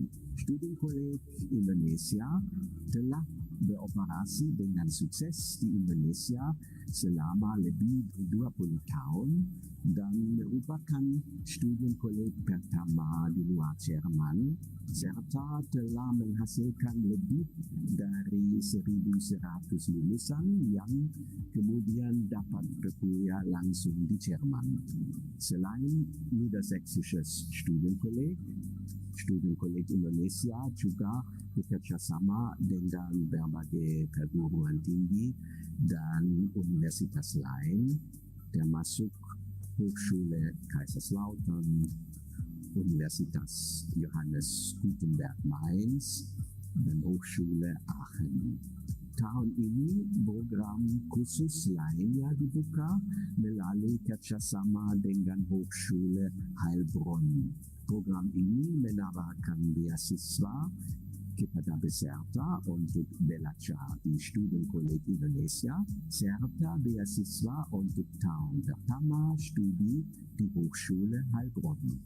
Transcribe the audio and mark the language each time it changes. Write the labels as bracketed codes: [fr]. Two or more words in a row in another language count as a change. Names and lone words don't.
[en] Student College [id] Indonesia telah beroperasi dengan sukses di Indonesia selama lebih dari 20 tahun dan merupakan student college pertama di luar Jerman, serta telah menghasilkan lebih dari 1.100 lulusan yang kemudian dapat berkuliah langsung di Jerman. Selain Niedersächsisches Studienkolleg, Student College Indonesia juga bekerjasama dengan berbagai perguruan tinggi dan universitas lain, termasuk Hochschule Kaiserslautern, Universitas Johannes Gutenberg Mainz, dan Hochschule Aachen. Tahun ini program khusus lainnya dibuka melalui kerjasama dengan Hochschule Heilbronn. Program ini menawarkan beasiswa kepada peserta untuk belajar di Studienkolleg Indonesia serta beasiswa untuk tahun pertama studi di Hochschule Heilbronn.